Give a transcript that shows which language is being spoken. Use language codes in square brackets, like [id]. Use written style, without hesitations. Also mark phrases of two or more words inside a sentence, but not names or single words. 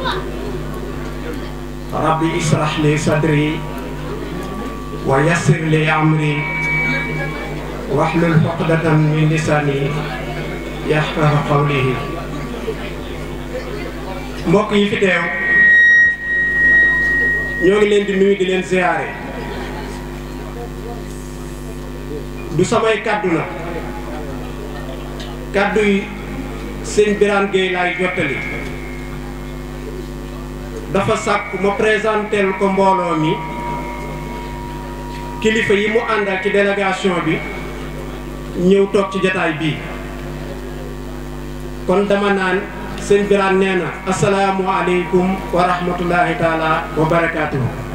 [ar] ربي اشرح لي صدري ويسر لي أمري واحلل عقدة من لساني يفقهوا قولي. [wo] mbokk yi fi teew ñoo ngi leen di nuyu di leen ziaré du samay kaddu na kaddu yi sëñ Birane Gueye laay jottali dafa sàkk ma présentel ko mbooloo mi kilifa yi mu àndal ci délégation bi ñëw toog ci jataay bii kon dama naan sëñ Birane nee na [ar] السلام عليكم ورحمة الله تعالى وبركاته.